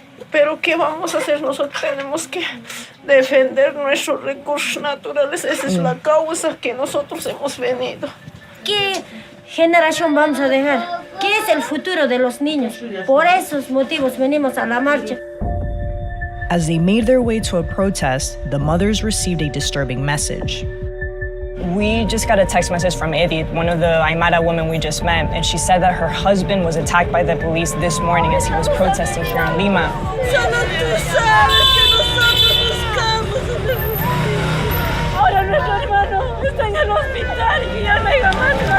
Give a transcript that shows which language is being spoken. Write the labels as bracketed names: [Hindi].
[Spanish] Pero ¿qué vamos a hacer? Nosotros tenemos que defender nuestros recursos naturales. Esa es la causa que nosotros hemos venido. ¿Qué generación vamos a dejar? ¿Qué es el futuro de los niños? Por esos motivos venimos a la marcha. [English] As they made their way to a protest, the mothers received a disturbing message. We just got a text message from Edith, one of the Aymara women we just met, and she said that her husband was attacked by the police this morning as he was protesting here in Lima. [Spanish] Solo tú sabes que nosotros buscamos. Ahora nuestro hermano está en el hospital y ya no hay más.